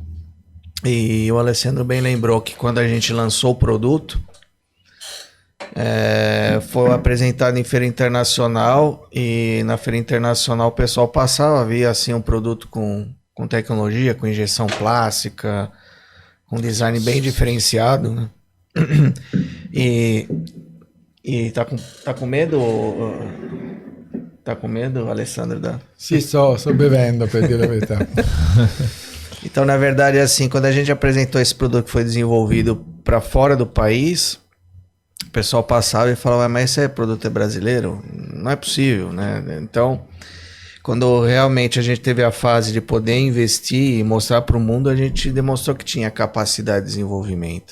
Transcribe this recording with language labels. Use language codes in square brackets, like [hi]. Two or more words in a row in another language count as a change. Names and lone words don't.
[pt] E o Alessandro bem lembrou que quando a gente lançou o produto, foi apresentado em feira internacional, e na feira internacional o pessoal passava, via assim um produto com tecnologia, com injeção plástica, com design bem diferenciado, né? E tá com medo? Tá com medo, Alessandro? [it] Sì, sto bevendo, per dire la verità. [pt] Então, na verdade, assim, quando a gente apresentou esse produto que foi desenvolvido para fora do país, o pessoal passava e falava, mas esse produto é brasileiro? Não é possível, né? Então, quando realmente a gente teve a fase de poder investir e mostrar para o mundo, a gente demonstrou que tinha capacidade de desenvolvimento.